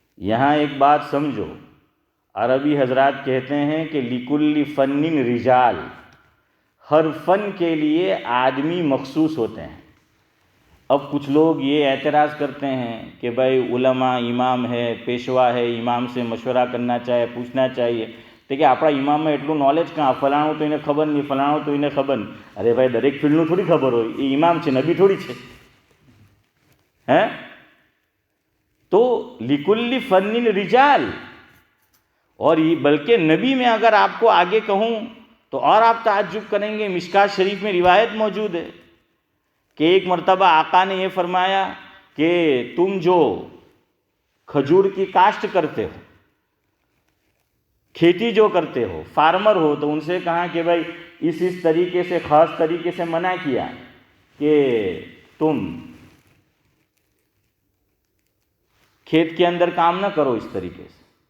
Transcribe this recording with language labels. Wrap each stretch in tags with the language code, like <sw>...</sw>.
<ur>یہاں ایک بات سمجھو، عربی حضرات کہتے ہیں کہ</ur> <ar>لِكُلِّ فَنٍ رِجَال،</ar> <ur>ہر فن کے لیے آدمی مخصوص ہوتے ہیں. اب کچھ لوگ یہ اعتراض کرتے ہیں کہ بھائی علماء امام ہے، پیشوا ہے، امام سے مشورہ کرنا چاہے، پوچھنا چاہیے. تو کہ</ur> <gu>આપણા ઇમામમાં એટલું નોલેજ કાં ફલાણું તો એને ખબર નહીં, ફલાણું તો એને ખબર નહીં. અરે ભાઈ દરેક ફિલ્ડનું થોડી ખબર હોય, એ ઇમામ છે, નબી થોડી છે હે.</gu> <ur>تو</ur> <ar>لِكُلِّ فَنٍ رِجَال،</ar> <ur>اور یہ بلکہ نبی میں اگر آپ کو آگے کہوں تو اور آپ تعجب کریں گے. مشکات شریف میں روایت موجود ہے کہ ایک مرتبہ آقا نے یہ فرمایا کہ تم جو کھجور کی کاشت کرتے ہو، کھیتی جو کرتے ہو، فارمر ہو، تو ان سے کہا کہ بھائی اس طریقے سے، خاص طریقے سے منع کیا کہ تم کھیت کے اندر کام نہ کرو اس طریقے سے.</ur>